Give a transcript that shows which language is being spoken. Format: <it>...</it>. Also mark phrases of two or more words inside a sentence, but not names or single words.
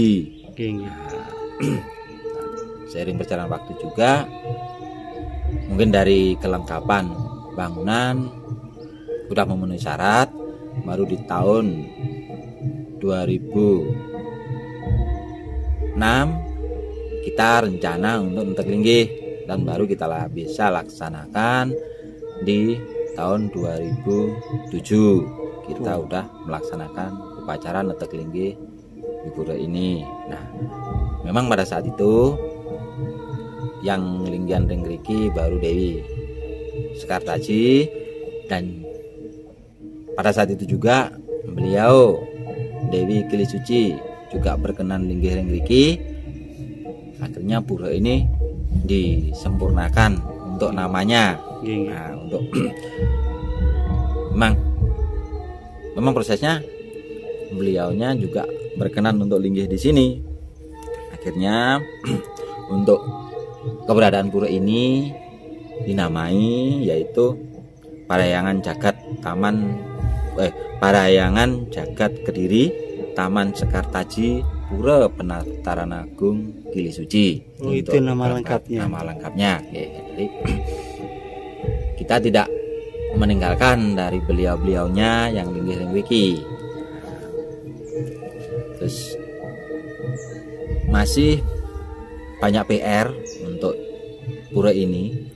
<id>Nah, seiring berjalan waktu juga mungkin dari kelengkapan bangunan sudah memenuhi syarat, baru di tahun 2006 kita rencana untuk entek-linggih, dan baru kita bisa laksanakan di tahun 2007. Kita udah melaksanakan upacara entek-linggih di pura ini. Nah, memang pada saat itu yang linggian ringgriki baru Dewi Sekartaji, dan pada saat itu juga beliau Dewi Gili Suci juga berkenan linggih ringgriki. Akhirnya pura ini disempurnakan untuk namanya. Nah, untuk memang prosesnya beliaunya juga berkenan untuk linggih di sini. Akhirnya untuk keberadaan pura ini dinamai yaitu Parayangan Jagat Kediri Taman Sekartaji Pura Penataran Agung Gili Suci. Itu nama lengkapnya. Nama lengkapnya. Jadi kita tidak meninggalkan dari beliau-beliaunya yang linggih-linggih. Terus masih banyak PR untuk pura ini.</id>